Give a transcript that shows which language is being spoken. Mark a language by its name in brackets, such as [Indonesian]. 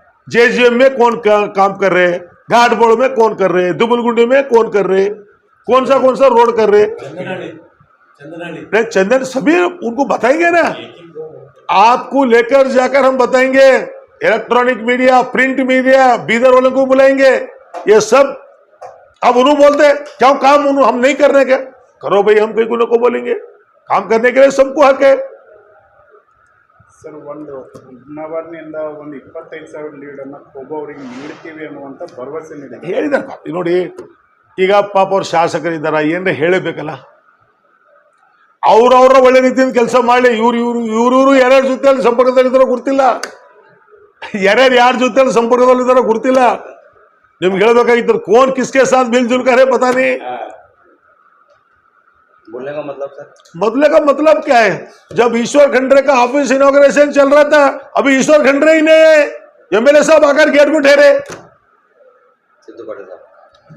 [Hindi] जेजीएम में कौन काम कर रहे हैं, घाट बोर्ड में कौन कर रहे हैं, दुबलगुंडी में कौन कर रहे हैं, कौन सा रोड कर रहे हैं, चंदन सभी उनको बताएंगे ना, आपको लेकर जाकर हम बताएंगे। Electronic media, print media, Bidar वालों को बुलाएंगे, ये सब। अब उन्होंने बोलते हैं क्यों काम हम नहीं कर रहे, क्या करो भाई, हम कई को बोलेंगे, काम करने के लिए सबको हक है। [Kannada] ಸರ್, ಒಂದು ಹುಮ್ನಾಬಾದ್ನಿಂದ ಒಂದು 25,000 ಲೀಡನ್ನು ಒಬ್ಬ ಅವರಿಗೆ ನೀಡ್ತೀವಿ ಅನ್ನುವಂಥ ಭರವಸೆ ನೀಡಿದೆ ಹೇಳಿದಾರೆ ನೋಡಿ। ಈಗ ಪಾಪ ಅವ್ರ ಶಾಸಕರಿದ್ದಾರ, ಏನ್ರ ಹೇಳಬೇಕಲ್ಲ, ಅವ್ರವ್ರ ಒಳ್ಳೆ ರೀತಿಯಿಂದ ಕೆಲಸ ಮಾಡಿ, ಇವ್ರು ಯಾರ್ಯಾರ ಜೊತೆಯಲ್ಲಿ ಸಂಪರ್ಕದಲ್ಲಿದ್ದಾರೋ ಗೊತ್ತಿಲ್ಲ, ಯಾರ್ಯಾರು ಯಾರ ಜೊತೆಯಲ್ಲಿ ಸಂಪರ್ಕದಲ್ಲಿದ್ದಾರೋ ಗೊತ್ತಿಲ್ಲ। ನಿಮ್ಗೆ ಹೇಳ್ಬೇಕಾಗಿತ್ತು [Hindi] कौन किसके साथ मिलजुल कर है पता नहीं। बोलने का मतलब सर, बदले का मतलब क्या है? जब ईश्वर खंडरे का ऑफिस इनॉग्रेशन चल रहा था, अभी ईश्वर खंडरे ही नहीं है, एमएलए साहब आकर गेट में ठहरे। सिद्धू पाटिल साहब